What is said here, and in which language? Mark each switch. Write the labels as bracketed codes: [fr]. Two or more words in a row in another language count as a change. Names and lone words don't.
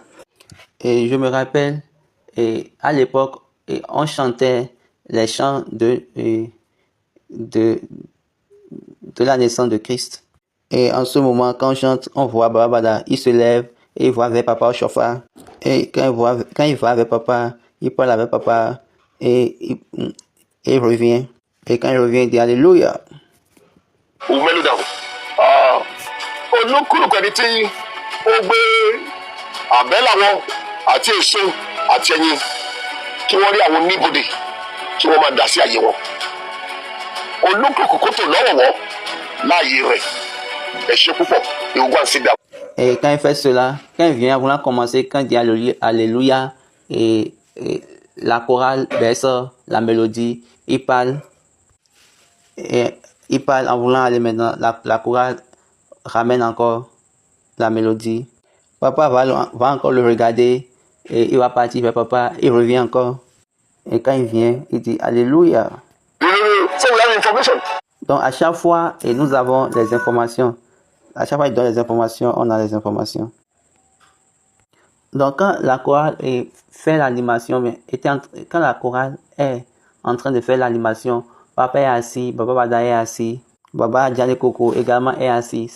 [fr] Et je me rappelle, à l'époque, on chantait les chants de la naissance de Christ. Et en ce moment, quand on chante, on voit Babada, il se lève et il va vers papa au chauffeur. Et quand il va avec papa, il parle avec papa et il revient. Et quand il revient, il dit Alléluia. [yo] Olúkúlùkù ẹni tí ó gbé àbẹ́là wọn àti èso àti ẹyin kí wọ́n rí àwọn oníbodè kí wọ́n máa dá sí àyè wọn. Olúkúlùkù kó tò lọ́wọ̀wọ́ láàyè rẹ̀. Ẹ ṣé púpọ̀ ìwúgbà sí dà. [fr] Et quand il fait cela, quand il vient vouloir commencer, quand il dit Alléluia, et la chorale baisse la mélodie, il parle en voulant aller maintenant, la chorale ramène encore la mélodie. Papa va encore le regarder et il va partir vers papa, il revient encore. Et quand il vient, il dit Alléluia. [en] So we have information. [fr] Donc à chaque fois, et nous avons les informations. À chaque fois, il donne les informations, on a les informations. Donc quand la chorale fait l'animation, quand la chorale est en train de faire l'animation, papa est assis, Baba Bada est assis, Baba Djane Koko également est assis.